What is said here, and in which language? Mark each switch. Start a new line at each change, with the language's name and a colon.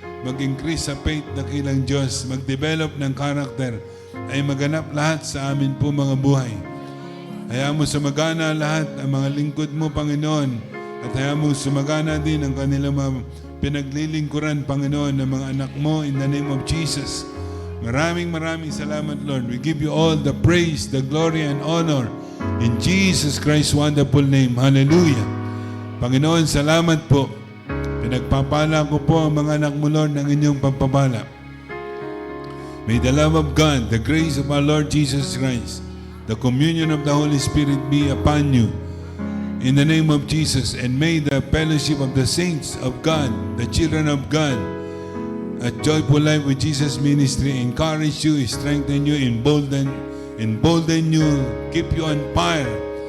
Filipino: mag-increase sa faith na kilang Diyos, mag-develop ng character, ay maganap lahat sa amin po mga buhay. Hayaan mo sumagana lahat ang mga lingkod mo, Panginoon, at hayaan mo sumagana din ang kanilang mga pinaglilingkuran, Panginoon, ng mga anak mo in the name of Jesus. Maraming salamat, Lord.
English: We give you all the praise, the glory, and honor in Jesus Christ's wonderful name.
Filipino: Hallelujah. Panginoon, salamat po. Pinagpapala ko po ang mga anak mo, Lord, ng inyong pagpapala.
English: May the love of God, the grace of our Lord Jesus Christ, the communion of the Holy Spirit be upon you. In the name of Jesus, and may the fellowship of the saints of God, the children of God, at Joyful Life with Jesus Ministry encourage you, strengthen you, embolden you, keep you on fire.